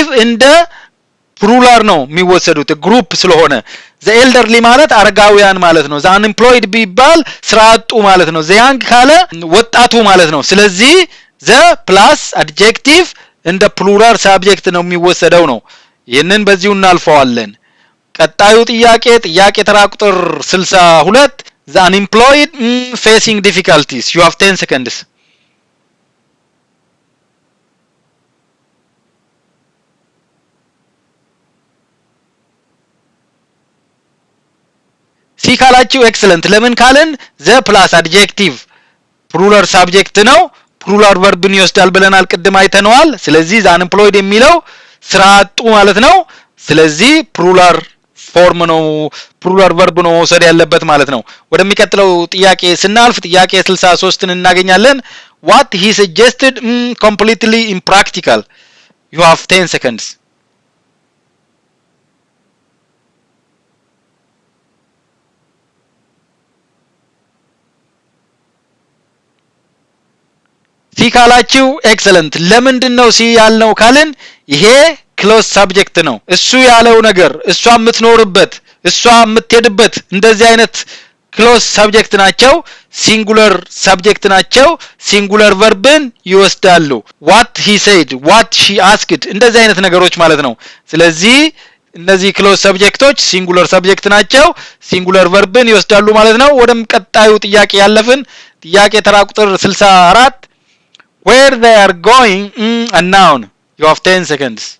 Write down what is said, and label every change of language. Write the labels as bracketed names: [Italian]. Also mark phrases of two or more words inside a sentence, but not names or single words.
[Amharic] እንደ ፕሉራል ነው የሚወሰዱት ግሩፕ ስለሆነ። [English] the elderly [Amharic] ማለት አረጋውያን ማለት ነው። [English] the unemployed [Amharic] ቢባል ስራ አጡ ማለት ነው። [English] the young [Amharic] ካለ ወጣቱ ማለት ነው። ስለዚህ [English] the plus adjective [Amharic] እንደ [English] plural subject [Amharic] ነው የሚወሰደው ነው። ይህንን በዚሁ እናልፈዋለን። ቀጣዩ ጥያቄ ተራ ቁጥር 62 [English] the unemployed facing difficulties. You have 10 seconds. [Amharic] ሲ ካላችሁ ኤክሰለንት። ለምን ካልን [English] the plus adjective plural subject [Amharic] ነው። [English] plural verb [Amharic] ይወስዳል ብለናል፣ ቅድም አይተነዋል። ስለዚህ [English] the unemployed [Amharic] የሚለው ስራ አጡ ማለት ነው። ስለዚህ [English] plural form [Amharic] ነው፣ [English] plural verb [Amharic] ነው መውሰድ ያለበት ማለት ነው። ወደሚቀጥለው ጥያቄ ስናልፍ ጥያቄ 63ን እናገኛለን። [English] what he suggested completely impractical. You have 10 seconds. [Amharic] ሲ ካላችሁ ኤክሰለንት። ለምንድን ነው ሲ ያልነው ካልን ይሄ [English] clause subject [Amharic] ነው። እሱ ያለው ነገር እሷ የምትኖርበት እሷ የምትሄድበት እንደዚህ አይነት [English] clause subject [Amharic] ናቸው። [English] singular subject [Amharic] ናቸው። [English] singular verb [Amharic] ይወስዳሉ። [English] what he said, what she asked [Amharic] እንደዚህ አይነት ነገሮች ማለት ነው። ስለዚህ እነዚህ [English] clause subjects singular subject [Amharic] ናቸው። [English] singular verb [Amharic] ይወስዳሉ ማለት ነው። ወደም ቀጣዩ ጥያቄ ያለፍን። ጥያቄ ተራ ቁጥር 64 [English] where they are going a noun. You have 10 seconds.